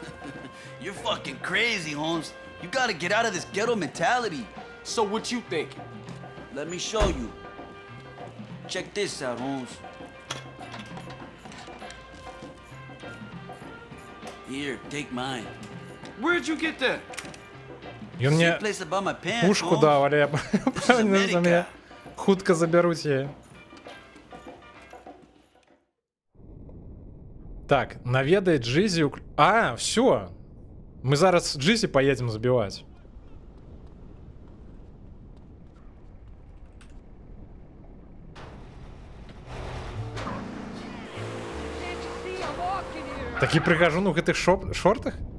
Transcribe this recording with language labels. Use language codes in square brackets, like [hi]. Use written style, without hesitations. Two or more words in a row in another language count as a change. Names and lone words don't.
[en] You're fucking crazy, Holmes. You gotta get out of this ghetto mentality. So what you thinking? Let me show you. Check this out, Holmes. Here, take mine. Where'd you get that? [be] Ён мне пушку даў, але я пэўны, за мяне хутка забяруць яе. Так, наведай Джизі... А, все. Мы зараз Джизі поедем забивать. Такі прыгажу, ну, гэтых шортах?